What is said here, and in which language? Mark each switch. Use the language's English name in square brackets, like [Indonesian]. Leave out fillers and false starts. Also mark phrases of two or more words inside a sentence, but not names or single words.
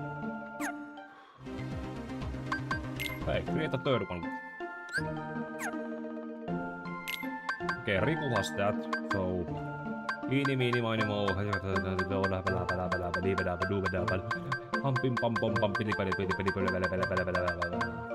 [English] Hey, create a third one. Okay, Riku has that, so... Eeny, meeny, miny, mo... Humping, pum, pum, pum, pili, pili, pili, pili, pili, pili, pili, pili, pili, pili.